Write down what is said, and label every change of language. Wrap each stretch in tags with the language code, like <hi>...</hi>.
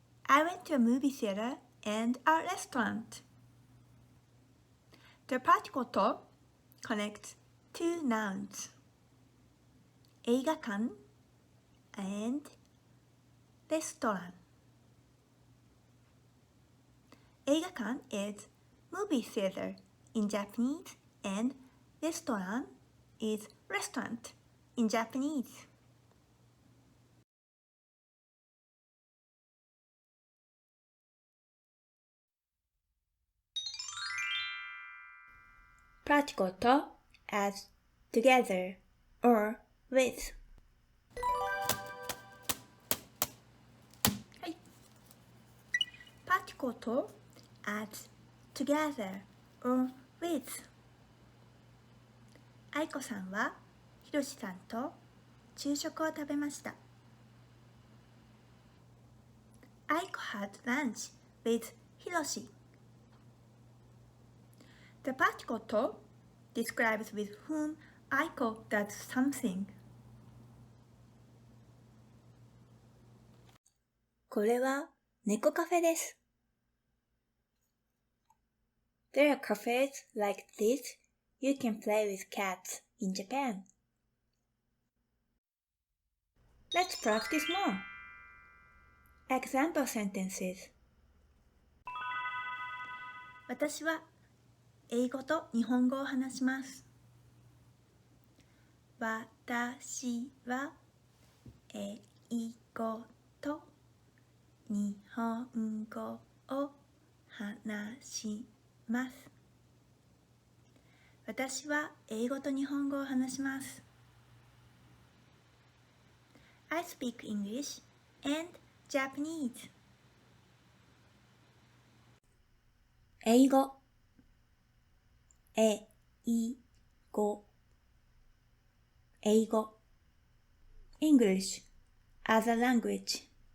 <en>I went to a movie theater and a restaurant. The particle to connects two nouns.</en> <ja>映画館</ja> <en>and</en> <ja>レストラン。</ja> <en>映画館 is movie theater in Japanese and restaurant is restaurant in Japanese. Particle to as together or with.</en> <ja>はい。</ja> <en>Particle to as together or with.</en> <ja>愛子さんはひろしさんと昼食を食べました。</ja> <en>愛子 had lunch with ひろし。 The particle to describes with whom Aiko does something.</en> <ja>これは猫カフェです。</ja> <en>There are cafes like this you can play with cats in Japan. Let's practice more. Example sentences.</en> <ja>私は英語と日本語を話します。私は英語と日本語を話します。私は英語と日本語を話します。</ja> <en>I speak English and Japanese.</en> <ja>英語英語英語</ja> <en>English as a language.</en>